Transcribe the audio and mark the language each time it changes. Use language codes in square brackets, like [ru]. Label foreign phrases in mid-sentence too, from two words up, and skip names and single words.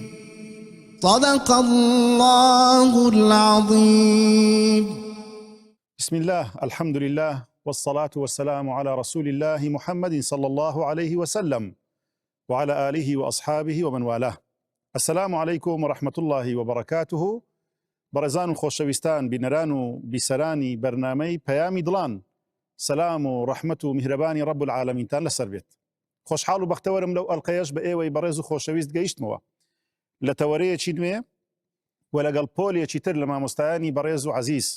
[ar] صدق الله العظيم. بسم الله، الحمد لله، والصلاة والسلام على رسول الله محمد صلى الله عليه وسلم وعلى آله وأصحابه ومن والاه. السلام عليكم ورحمة الله وبركاته. [ckb] بەڕێزان و خۆشەویستان بینەران و بیسەرانی بەرنامەی پەیامی دڵان، سەلام و ڕەحمەت و میهرەبانی [ar] ڕەب العالەمینتان [ckb] لەسەر بێت. خۆشحاڵ و بەختەوەرم لەو ئەڵقەیەش بە ئێوەی بەڕێز و خۆشەویست گەیشتمەوە لە تەوەرەیەکی نوێ و لەگەڵ پۆلێکی تر لە مامۆستایانی بەڕێز و عەزیز.